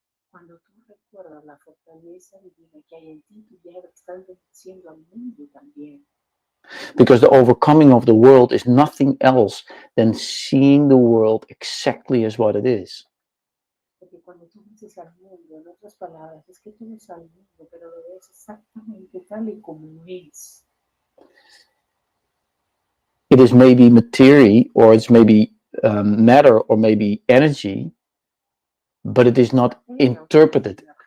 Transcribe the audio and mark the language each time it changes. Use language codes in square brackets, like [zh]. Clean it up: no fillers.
[es] Cuando tú recuerdas la fortaleza divina que hay en ti, tú ya estás venciendo al mundo también. [en] Because the overcoming of the world is nothing else than seeing the world exactly as what it is. [es] Porque cuando tú vences al mundo, en otras palabras, es que tú ves al mundo, pero lo ves exactamente tal y como es. [en] It is maybe materia, or it's maybe matter, or maybe energy, but it is not interpreted.